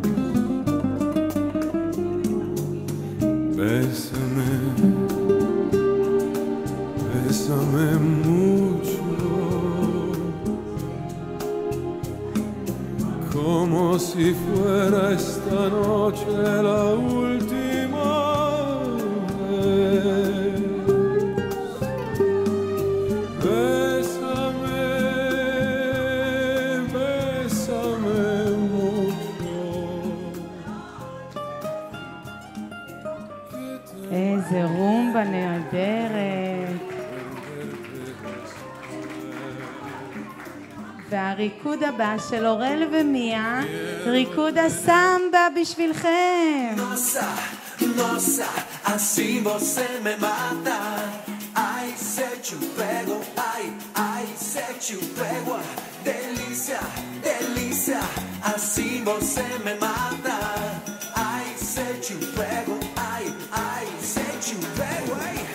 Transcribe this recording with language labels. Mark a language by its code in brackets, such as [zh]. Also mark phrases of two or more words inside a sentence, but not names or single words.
[es] Bésame, bésame mucho, como si fuera esta noche la última vez. [he] איזה רומבה נהדרת. והריקוד הבא של אורל ומיה, ריקוד הסמבה בשבילכם. [pt] Nossa, nossa, assim você me mata. Ai, se te pego, ai, ai, se te pego. Delícia, delícia, assim você me mata. Ai, se te pego, ai, ai, se te pego, ai.